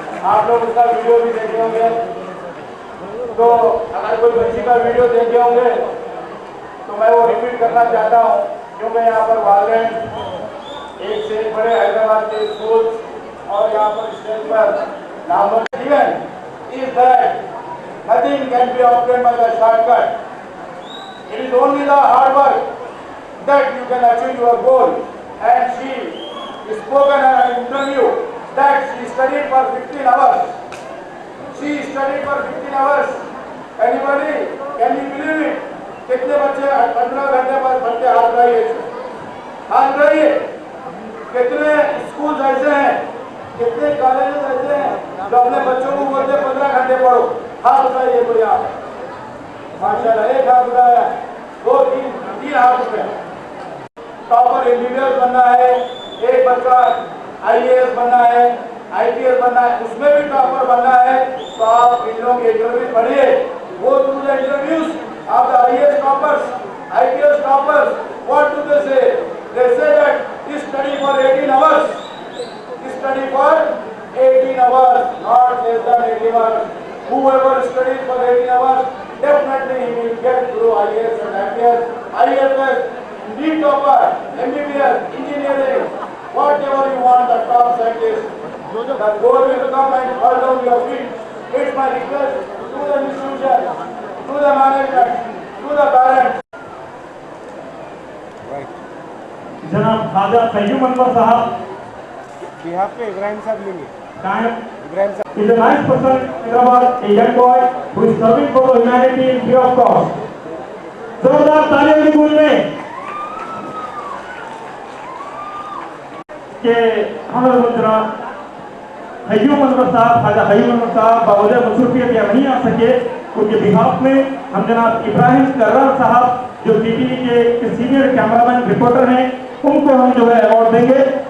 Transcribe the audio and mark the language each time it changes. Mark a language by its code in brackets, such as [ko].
[hi] आप लोग उसका वीडियो भी देखे होंगे, तो अगर कोई बच्ची का वीडियो देखे होंगे तो मैं वो रिपीट करना चाहता हूँ, क्योंकि यहाँ पर वालिदैन एक से एक बड़े हैदराबाद के स्कूल और यहाँ पर स्टेज पर नाम [en] given is that nothing can be obtained by the shortcut. It is only the hard work that you can achieve your goal. And she spoken in an interview that she studied for 15 hours. She studied for 15 hours. Anybody? Can you believe it? [hi] कितने बच्चे 15 घंटे पर पढ़ते हाथ रही है? कितने school ऐसे हैं, कितने कॉलेजेस ऐसे हैं जो अपने बच्चों को बोलते 15 घंटे पढ़ो? हाथ उठाइए कोई आप। माशाल्लाह, एक हाथ उठाया, 2, 3 हाथ उठाया। टॉपर MBBS बनना है, एक बच्चा IAS बनना है, IPS बनना है, उसमें भी टॉपर बनना है, तो आप इन लोगों के इंटरव्यू पढ़िए। [en] वो through the interviews of the IAS toppers, IPS toppers, what do they say? They say that you study for 18 hours. You study for 18 hours, not less than 18 hours. Whoever studies for 18 hours, definitely he will get through IAS and IPS, IFS, NEET topper, MBBS, engineering, whatever you want, the top scientist. The goal will come and fall down your feet. It's my request to the institution, to the management, to the parents. [hi] जनाब ख्वाजा सैयद अनवर साहब behalf पे इब्राहिम साहब लेंगे। कायम इब्राहिम साहब [en] is a nice person, Hyderabad, a young boy who is serving for humanity in free of cost. [hi] जोरदार तालियों की गूंज में के हमारे जनाब सैयद अनवर साहब, ख्वाजा सैयद अनवर साहब बावजूद मसरूफियत या नहीं आ सके, उनके बिहाफ में हम जनाब इब्राहिम कर्रार साहब जो TTV के सीनियर कैमरामैन रिपोर्टर हैं, उनको हम जो है अवार्ड देंगे।